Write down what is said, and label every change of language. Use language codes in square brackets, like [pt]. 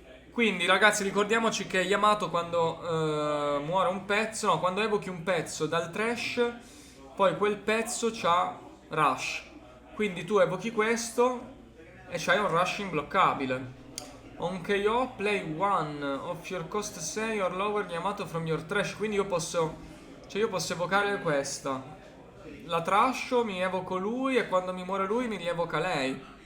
[it] Quindi, ragazzi, ricordiamoci che Yamato quando muore un pezzo, no, quando evochi un pezzo dal trash, poi quel pezzo c'ha rush. Quindi tu evochi questo e c'hai un rush imbloccabile. [en] On KO, play 1 of your cost 6 or lower Yamato from your trash. [it] Quindi io posso... Cioè io posso evocare questa. La trascio, mi evoco lui e quando mi muore lui mi rievoca lei.